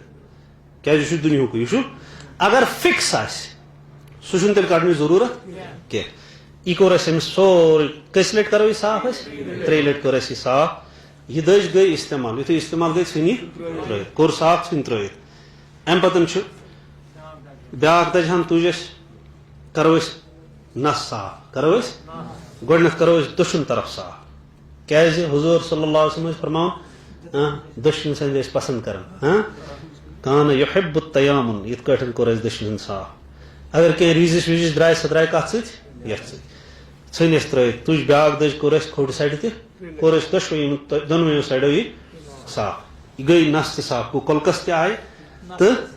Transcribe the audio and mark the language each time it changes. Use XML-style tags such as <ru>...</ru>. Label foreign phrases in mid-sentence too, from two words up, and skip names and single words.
<ks>کیٛازِ یہِ چھُ دُنیہُکُے یہِ چھُ اگر فِکس آسہِ سُہ چھُنہٕ تیٚلہِ کڑنٕچ ضروٗرت کینٛہہ یہ کور امس سوری کس لٹ کرو یہ صاف ترے لٹ کور یہ صاف یہ دج گئی استعمال یتھے استعمال گئی ژھنی ترٲیِتھ کور صاف ژھنۍ ترٲیِتھ امہِ پتہٕ چھُ بیاکھ دج ہن تُج أسۍ کرو أسۍ نس صاف کرو أسۍ گۄڈنیٚتھ کرو أسۍ دٔچھُن طرف صاف کیازِ حضور</ks> <ar>صلی اللہ علیہ وسلم</ar> <ks>فرماوان دٔچھِنۍ سنٛدِ ٲسۍ پسنٛد کران</ks> <ar>کان یحب التیامن</ar> <ks>یِتھ کٲٹھۍ کوٚر اَسہِ دٔچھِنۍ ہُنٛد صاف اگر کینٛہہ ریٖزِش ویٖزِش درٛاے سۄ درٛاے کتھ سۭتۍ یتھ سۭتۍ ژھٕنۍ اَسہِ ترٲیِتھ تُج بیاکھ دٔج کوٚر اَسہِ کھوٚرِ سایڈٕ تہِ کوٚر اَسہِ دۄنوٕیو سایڈو یہِ صاف یہِ گٔے نس تہِ صاف گوٚو کۄلکس تہِ آیہِ تہٕ</ks>